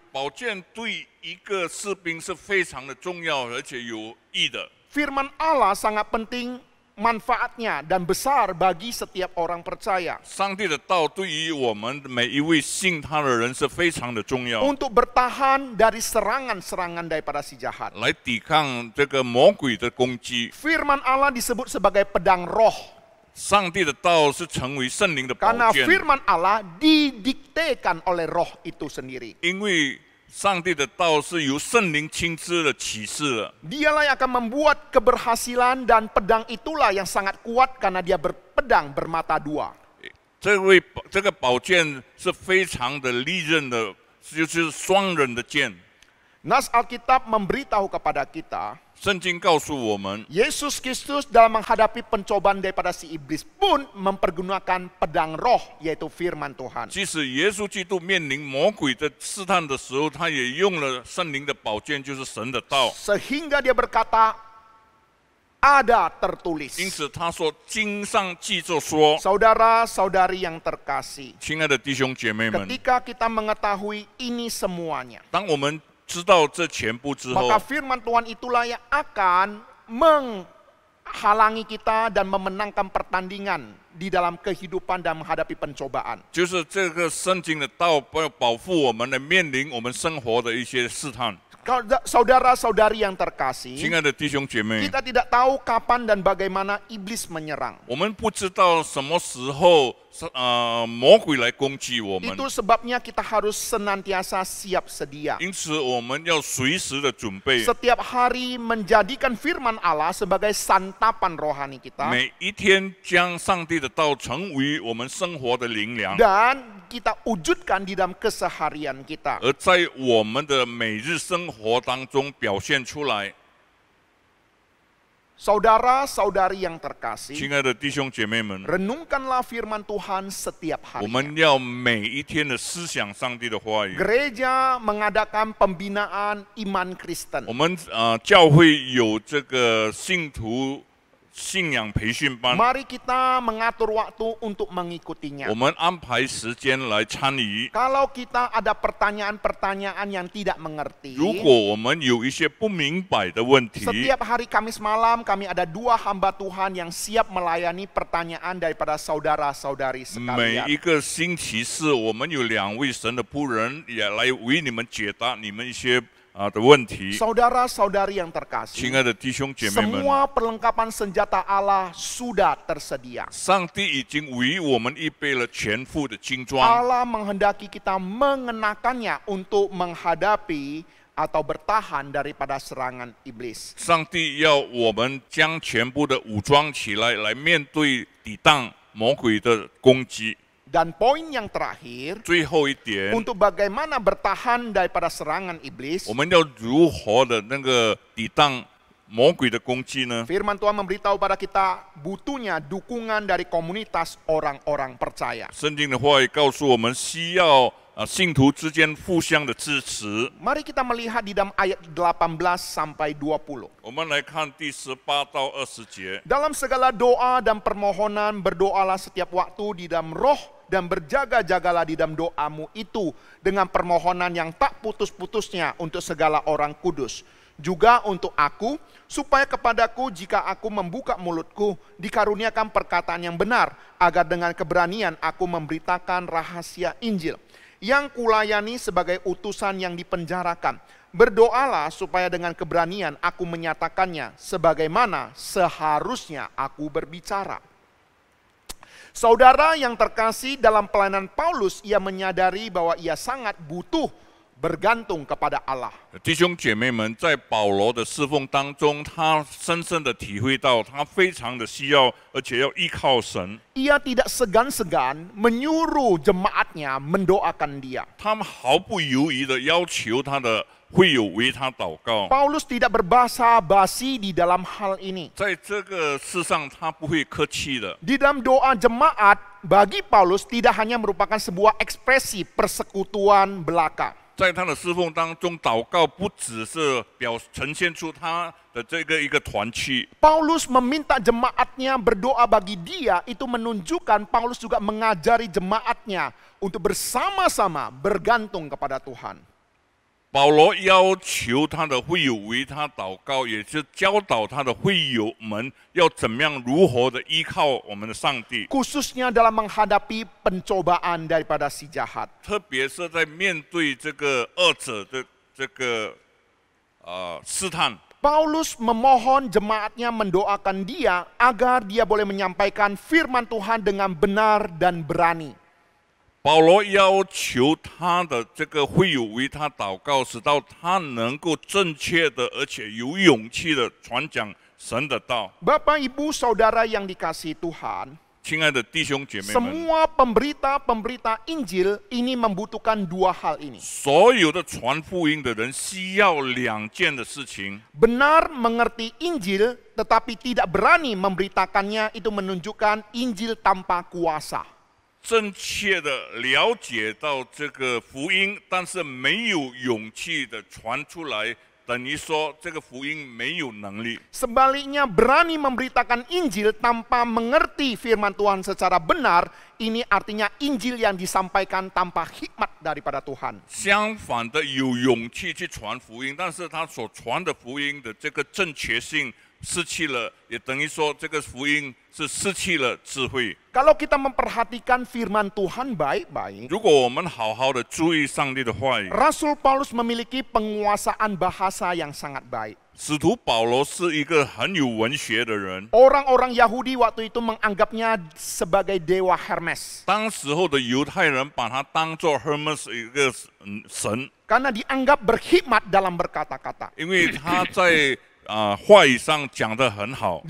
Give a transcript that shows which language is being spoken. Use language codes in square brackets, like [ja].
[zh] 宝剑对一个士兵是非常的重要而且有益的。 [id] Firman Allah sangat penting manfaatnya dan besar bagi setiap orang percaya. [zh] 上帝的道对于我们每一位信他的人是非常的重要， [id] Untuk bertahan dari serangan-serangan daripada si jahat. [zh] 来抵抗这个魔鬼的攻击。 [id] Firman Allah disebut sebagai pedang roh. [zh] 上帝的道是成为圣灵的宝 [id] Karena [zh] 剑， [id] firman Allah didiktekan oleh roh itu sendiri. [zh] 因为上帝的道是由圣灵亲自的启示了。 [id] Dialah yang akan membuat keberhasilan dan pedang itulah yang sangat kuat karena dia berpedang bermata dua. [zh] 这个宝剑是非常的利刃的，就是双刃的剑。 [id] Nas Alkitab memberitahu kepada kita, [zh] 圣经告诉我们， [id] Yesus Kristus dalam menghadapi pencobaan daripada si iblis pun mempergunakan pedang roh, yaitu firman Tuhan. [zh] 即使耶稣基督面临魔鬼的试探的时候，他也用了圣灵的宝剑，就是神的道。 [id] Sehingga dia berkata, ada tertulis. [zh] 因此他说：“经上记着说， [id] Saudara-saudari yang terkasih, [zh] 亲爱的弟兄姐妹们， [id] ketika kita mengetahui ini semuanya, [zh] 当我们知道这全部之后， [id] maka firman Tuhan itulah yang akan menghalangi kita dan memenangkan pertandingan di dalam kehidupan dan menghadapi pencobaan. [zh] 就是这个圣经的道，保护我们来面临我们生活的一些试探。 [id] Saudara-saudari yang [zh] 亲 [id] terkasih, [zh] 爱的弟兄姐妹， [id] kita tidak tahu kapan dan bagaimana iblis menyerang. [zh] 我们不知道什么时候魔鬼来攻击我们， [id] Itu sebabnya kita harus senantiasa siap sedia. [zh] 因此我们要随时的准备， [id] Setiap hari menjadikan firman Allah sebagai santapan rohani kita. [zh] 每一天将上帝的道成为我们生活的灵粮， [id] Dan kita wujudkan di dalam keseharian kita. [zh] 而在我们的每日生活当中表现出来。 [id] Saudara-saudari yang terkasih, [zh] 亲爱的弟兄姐妹们， [id] renungkanlah firman Tuhan setiap [zh] 我们要每一天的思想上帝的话语。 [id] Gereja mengadakan pembinaan iman Kristen. [zh] 我们教会有这个信徒信仰培训班， [id] Mari kita mengatur waktu untuk mengikutinya. [zh] 我们安排时间来参与。 [id] Kalau kita ada pertanyaan-pertanyaan yang tidak mengerti, [zh] 如果我们有一些不明白的问题， [id] setiap hari Kamis malam kami ada 2 hamba Tuhan yang siap melayani pertanyaan daripada saudara-saudari [zh] 每 [id] sekalian. [zh] 一个星期四，我们有2位神的仆人也来为你们解答你们一些的问题。 [id] Saudara-saudari yang [zh] 亲 [id] terkasih, [zh] 爱的弟兄姐妹们， [id] semua perlengkapan senjata Allah sudah tersedia. [zh] 上帝已经为我们预备了全副的精装。 [id] Allah menghendaki kita mengenakannya untuk menghadapi atau bertahan daripada serangan iblis. [zh] 上帝要我们将全部的武装起来，来面对抵挡魔鬼的攻击。 [id] Dan poin yang terakhir, [zh] 最后一点， [id] untuk bagaimana bertahan daripada serangan iblis, [zh] 我们要如何的那个抵挡魔鬼的攻击呢？ [id] firman Tuhan memberitahu pada kita butuhnya dukungan dari komunitas orang-orang percaya. [zh] 圣经的话语告诉我们，需要信徒之间互相的支持。 [id] Mari kita melihat di dalam ayat 18 sampai 20. [zh] 我们来看第18到20节。 [id] Dalam segala doa dan permohonan berdoalah setiap waktu di dalam roh dan berjaga-jagalah di dalam doamu itu dengan permohonan yang tak putus-putusnya untuk segala orang kudus. Juga untuk aku, supaya kepadaku jika aku membuka mulutku, dikaruniakan perkataan yang benar, agar dengan keberanian aku memberitakan rahasia Injil. yang kulayani sebagai utusan yang dipenjarakan. Berdoalah supaya dengan keberanian aku menyatakannya sebagaimana seharusnya aku berbicara. Saudara yang terkasih, dalam pelayanan Paulus, ia menyadari bahwa ia sangat butuh bergantung kepada Allah. [zh] 弟兄姐妹们，在保罗的侍奉当中，他深深的体会到，他非常的需要，而且要依靠神。 [id] Ia tidak segan-segan menyuruh jemaatnya mendoakan dia. [zh] 他们毫不犹豫的要求他的会友为他祷告。 [id] Paulus tidak berbahasa basi di dalam hal ini. [zh] 在这个世上，他不会客气的。 [id] Di dalam doa jemaat, bagi Paulus tidak hanya merupakan sebuah ekspresi persekutuan belaka. [zh] 在他的侍奉当中，祷告不只是呈现出他的这个一个团契。 [id] Paulus meminta jemaatnya berdoa bagi dia, itu menunjukkan Paulus juga mengajari jemaatnya untuk bersama-sama bergantung kepada Tuhan. [zh] 保罗要求他的会友为他祷告，也是教导他的会友们要怎么样如何的依靠我们的上帝， [id] Khususnya dalam menghadapi pencobaan daripada si jahat. [zh] 特别是在面对这个恶者的这个试探。 [id] Paulus memohon jemaatnya mendoakan dia agar dia boleh menyampaikan firman Tuhan dengan benar dan berani. [zh] 保罗要求他的这个会友为他祷告，使到他能够正确的而且有勇气的传讲神的道。 [id] Bapak, Ibu, Saudara yang dikasihi Tuhan, [zh] 亲爱的弟兄姐妹们， [id] semua pemberita-pemberita Injil ini membutuhkan dua hal ini. [zh] 所有的传福音的人需要两件的事情。 [id] Benar mengerti Injil tetapi tidak berani memberitakannya, itu menunjukkan Injil tanpa kuasa. [zh] 正确的了解到这个福音，但是没有勇气的传出来，等于说这个福音没有能力。 [id] Sebaliknya, berani memberitakan Injil tanpa mengerti firman Tuhan secara benar, ini artinya Injil yang disampaikan tanpa hikmat daripada Tuhan. [zh] 相反的，有勇气去传福音，但是他所传的福音的这个正确性失去了，也等于说这个福音是失去了智慧。 [id] Kalau kita memperhatikan firman Tuhan baik-baik, [zh] 如果我们好好的注意上帝的话语， [id] Rasul Paulus memiliki penguasaan bahasa yang sangat baik. [zh] 使徒保罗是一个很有文学的人。 [id] Orang-orang Yahudi waktu itu menganggapnya sebagai dewa Hermes. [zh] 当时候的犹太人把他当作 Hermes 一个神， [id] Karena dianggap berhikmat dalam berkata-kata. [zh] 因为他在话语上讲得很好。